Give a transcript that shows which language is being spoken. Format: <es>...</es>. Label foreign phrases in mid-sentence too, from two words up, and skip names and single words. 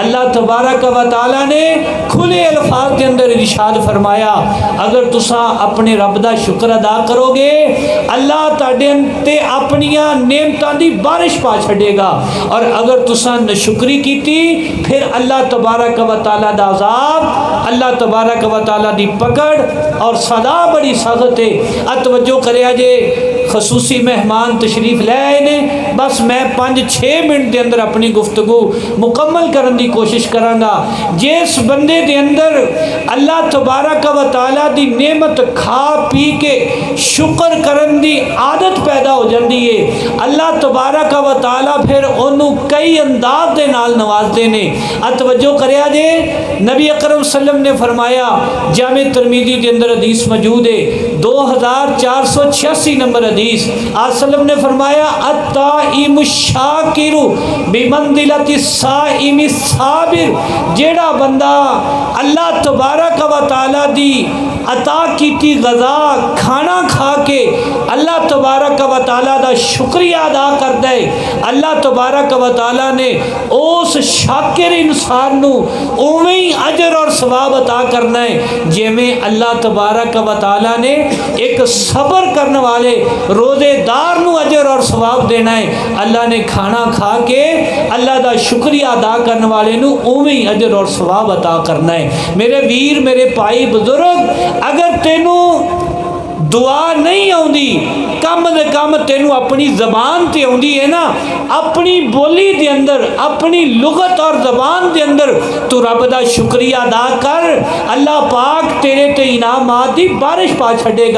<ur>اللہ تبارک و تعالیٰ نے کھلے الفاظ کے اندر ارشاد فرمایا</ur> <pa>اگر تسی اپنے رب دا شکر ادا کرو گے اللہ تہاڈے تے اپنیاں نعمتاں دی بارش پا چھڈے گا، اور اگر تسی ناشکری کیتی فیر اللہ تبارک و تعالیٰ دا عذاب، اللہ تبارک و تعالیٰ دی پکڑ اور سدا بڑی سخت ہے. توجہ کریا جے خصوصی مہمان تشریف لے آئے نے، بس میں 5-6 منٹ کے اندر اپنی گفتگو مکمل کرنے کی کوشش کراں گا. جس بندے کے اندر اللہ تبارک و تعالیٰ دی نعمت کھا پی کے شکر کرن دی عادت پیدا ہو جاتی ہے اللہ تبارک و تعالیٰ فیر انہوں نے کئی انداز کے نال نوازتے نے. توجہ کریا جے نبی اکرم سلم نے فرمایا، جامع ترمذی کے اندر حدیث موجود ہے 2486 نمبر حدیث, آسلم نے फरमाया</pa> <ar>الطاعم الشاكر بمنزلة الصائم الصابر,</ar> <pa>جیہڑا بندہ اللہ تبارک و تعالیٰ دی عطا کی غذا کھانا کھا کے اللہ تبارک و تعالیٰ دا شکریہ ادا کرتا ہے, اللہ تبارک و تعالیٰ نے اس شاکر انسان نوں اونویں ہی اجر اور ثواب عطا کرنا ہے جیویں اللہ تبارک و تعالیٰ نے اک صبر کرنے والے روزے دار نوں اجر اور ثواب دینا ہے. اللہ نے کھانا کھا کے اللہ دا شکریہ ادا کرنے والے نوں اونویں ہی اجر اور ثواب عطا کرنا ہے. میرے ویر میرے بھائی بزرگ، اگر تینوں دعا نہیں آؤندی کم سے کم تینوں اپنی زبان تے آؤندی ہے نا، اپنی بولی دے اندر اپنی لغت اور زبان دے اندر تو رب دا شکریہ ادا کر، اللہ پاک تیرے تے انعامات دی بارش پا چھڈے گا.</pa>